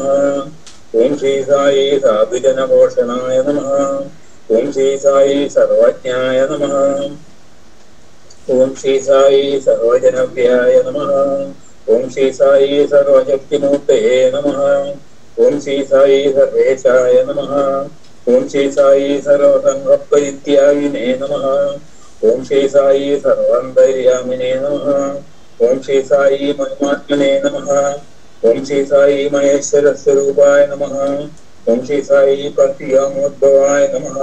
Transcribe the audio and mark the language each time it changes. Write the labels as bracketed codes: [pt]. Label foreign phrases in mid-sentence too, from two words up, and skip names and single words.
[sa] ओं श्री साई साधुजनपोषणाय नमः। ओं श्री साई सर्वज्ञाय नमः। ओं श्री साई सर्वजनप्रियाय नमः। ओं श्री साई सर्वशक्तिमूर्तये नमः। ओं श्री साई सर्वेशाय नमः। ఓం శ్రీ సాయి సర్వసంగపరిత్యాగినే నమః. ఓం శ్రీ సాయి సర్వాంతర్యామినే నమః. ఓం శ్రీ సాయి మహిమాత్మనే నమః. ఓం శ్రీ సాయి మహేశ్వర స్వరూపాయ నమః. ఓం శ్రీ సాయి పత్యామోద్భవాయ నమః.